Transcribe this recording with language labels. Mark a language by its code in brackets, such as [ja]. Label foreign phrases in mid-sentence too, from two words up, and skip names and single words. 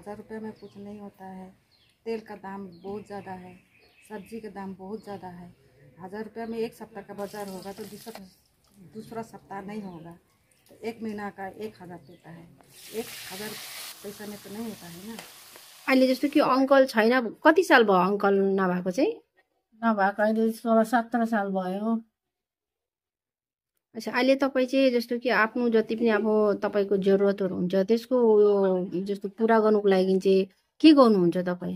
[hi] 1000 रुपये में कुछ नहीं होता है। तेल का दाम बहुत ज़्यादा है, सब्जी का दाम बहुत ज़्यादा है। 1000 रुपये में एक सप्ताह का बाजार होगा तो दूसरा सप्ताह नहीं होगा, तो 1 महीना का 1000 देता है। 1000 पैसा में तो नहीं होता है ना। [ne] अहिले जस्तो कि अङ्कल छैन, कति साल भयो अङ्कल नभएको चाहिँ? नभएको अहिले 16-17 साल भयो। अच्छा, अहिले तपाईँ चाहिँ जस्तो कि आफ्नो जति पनि अब तपाईँको जरुरतहरू हुन्छ त्यसको जस्तो पुरा गर्नुको लागि चाहिँ के गर्नुहुन्छ तपाईँ?